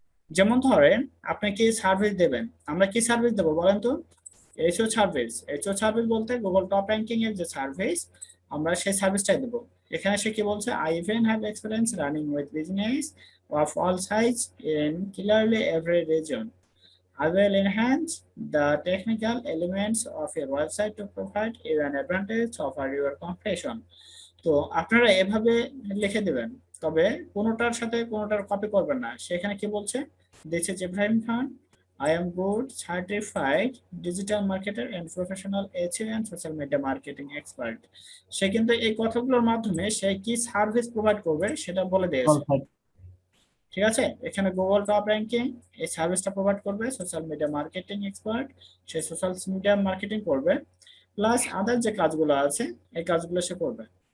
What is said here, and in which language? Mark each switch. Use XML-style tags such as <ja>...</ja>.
<bn>যেমন ধরেন আপনি কি সার্ভিস দেবেন, আমরা কি সার্ভিস দেবো বলেন তো? HO service. এইচও সার্ভিস বলতে গুগল টপ র্যাঙ্কিং এর যে সার্ভিস, আমরা সেই সার্ভিসটাই দেবো। এখানে সে কি বলছে,</bn> <en>I even have experience running with business of all size in clearly every reason. I will enhance the technical elements of your website to provide you an advantage over your competition.</en> <bn>তো আপনারা এভাবে লিখে দিবেন, তবে কোনোটার সাথে কোনোটার copy করবেন না। সেখানে কি বলছে,</bn> <en>This is Ibrahim Khan, I am good certified digital marketer and professional SEO and social media marketing expert।</en> <bn>সে কিন্তু এই কথাগুলোর মাধ্যমে সে কি সার্ভিস প্রোভাইড করবে সেটা বলে দিয়েছে। ঠিক আছে, এখানে গুগল টপ র্যাঙ্কিং এই সার্ভিসটা প্রোভাইড করবে, সোশ্যাল মিডিয়া মার্কেটিং এক্সপার্ট সে সোশ্যাল মিডিয়া মার্কেটিং করবে, প্লাস আদার যে কাজগুলো আছে এই কাজগুলো সে করবে।</bn>